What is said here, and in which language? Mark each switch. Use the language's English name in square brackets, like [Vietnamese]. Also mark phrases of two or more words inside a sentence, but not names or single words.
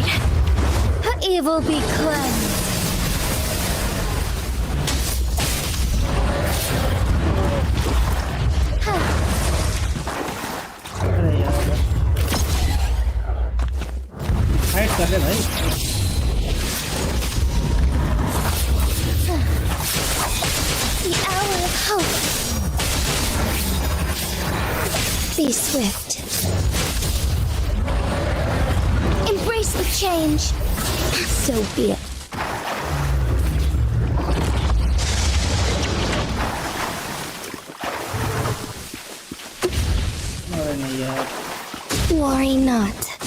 [English] Evil be cleansed. [Hindi] अरे यार फाइट कर ले भाई। [English] The hour of hope. Be swift. Embrace the change. So be it. [Hindi] अरे नहीं यार, [English] Worry not.